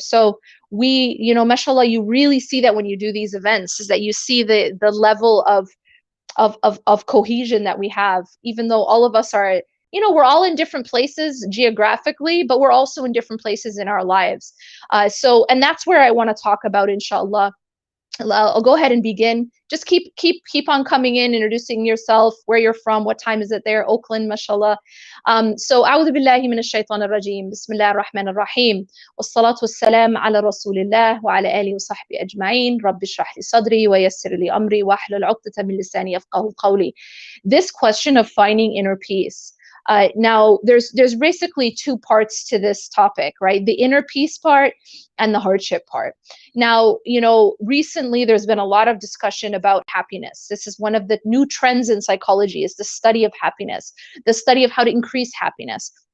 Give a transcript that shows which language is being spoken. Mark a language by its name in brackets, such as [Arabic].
[English] So we, mashallah, you really see that when you do these events, is that you see the level of cohesion that we have, even though all of us are, we're all in different places geographically, but we're also in different places in our lives. And that's where I want to talk about, inshallah. I'll go ahead and begin. Just keep on coming in, introducing yourself, where you're from, what time is it there, Oakland, mashallah. So [Arabic] أعوذ بالله من الشيطان الرجيم بسم الله الرحمن الرحيم والصلاة والسلام على رسول الله وعلى آله وصحبه أجمعين رب اشرح لي صدري ويسر لي أمري واحلل عقدة من لساني يفقهوا قولي. [English] This question of finding inner peace, Now, there's basically two parts to this topic, right? The inner peace part and the hardship part. Now, recently there's been a lot of discussion about happiness. This is one of the new trends in psychology, is the study of happiness, the study of how to increase happiness.